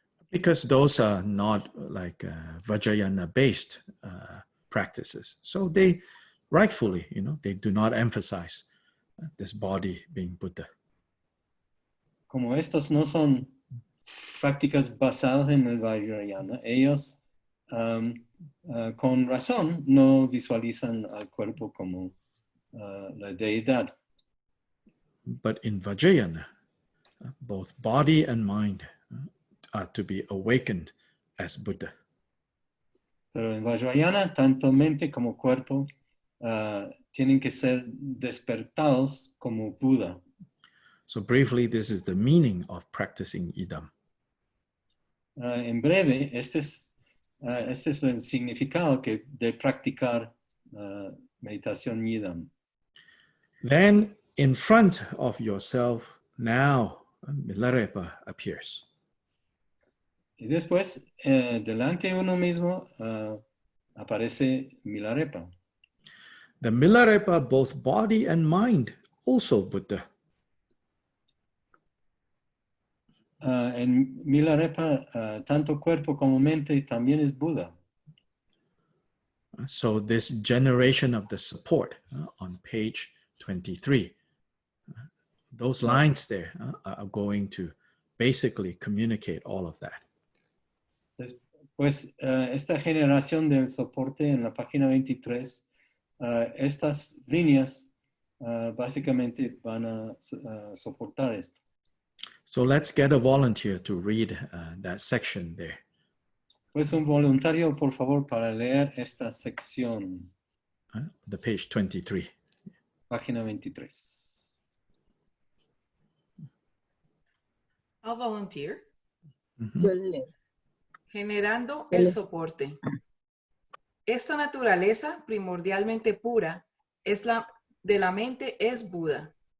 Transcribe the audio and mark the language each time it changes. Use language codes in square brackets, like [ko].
[en] Because those are not like Vajrayana-based practices. So they rightfully, they do not emphasize this body being Buddha. [es] Como estos no son prácticas basadas en el Vajrayana, ellos con razón no visualizan al cuerpo como la deidad. [en] But in Vajrayana, both body and mind are to be awakened as Buddha. [es] Pero en Vajrayana, tanto mente como cuerpo tienen que ser despertados como Buda. [en] So briefly, this is the meaning of practicing idam. [es] En breve, este es el significado de practicar meditación idam. [en] Then in front of yourself, now Milarepa appears. [es] Y después, delante de uno mismo, aparece Milarepa. [en] The Milarepa, both body and mind, also Buddha. [es] En Milarepa, tanto cuerpo como mente también es Buda. [en] So this generation of the support on page 23, those lines there are going to basically communicate all of that. [es] Pues esta generación del soporte en la página 23, estas líneas básicamente van a soportar esto. [en] So let's get a volunteer to read that section there. [es] Pues un voluntario, por favor, para leer esta sección. [en] The page 23. [es] Página 23. [en] I'll volunteer. Mm-hmm. [es] Yo leo. Generando el soporte. Esta naturaleza primordialmente pura de la mente es Buda.